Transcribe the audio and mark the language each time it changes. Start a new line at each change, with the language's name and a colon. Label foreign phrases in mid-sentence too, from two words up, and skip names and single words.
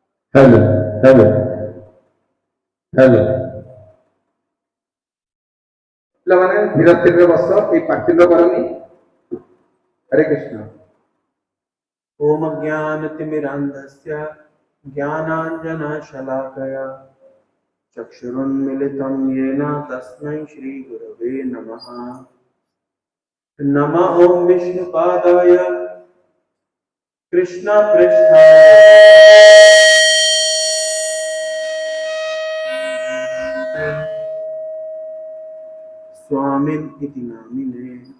English: hello hello hello
Odia: ପିଲାମାନେ ଧୀର ସ୍ଥିରରେ ବସ, ଏଇ ପାଟିର କରନି।
Sanskrit: ହରେ କୃଷ୍ଣ। ओम ज्ञानतिमिरान्धस्य ज्ञानाञ्जनशलाकया चक्षुरुन्मिलितं येन तस्मै श्रीगुरवे नमः। नमः ॐ विष्णुपादाय कृष्णपृष्ठाय स्वामिन् इति नामिने।